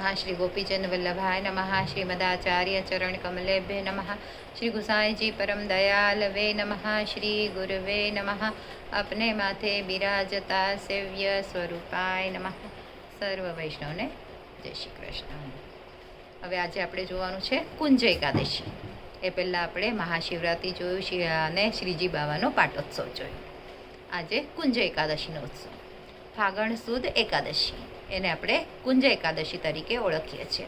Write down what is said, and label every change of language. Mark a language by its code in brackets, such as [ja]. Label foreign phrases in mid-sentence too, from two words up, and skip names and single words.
[sa] श्री गोपीचंद वल्लभाय नमः। श्रीमदाचार्य चरण कमलेभ्य नमः। श्री गुसाई जी परम दयालवे नमः। श्री गुरुवे नमः। [hi] अपने माथे बिराजता [sa] सेव्य स्वरूपाय नमः। [gu] સર્વ વૈષ્ણવને જય શ્રી કૃષ્ણ। હવે આજે આપણે જોવાનું છે કુંજ એકાદશી. એ પહેલાં આપણે મહાશિવરાત્રિ જોયું અને શ્રીજી બાવાનો પાટોત્સવ જોયો. આજે કુંજ એકાદશીનો ઉત્સવ, ફાગણ સુદ એકાદશી, એને આપણે કુંજ એકાદશી તરીકે ઓળખીએ છીએ.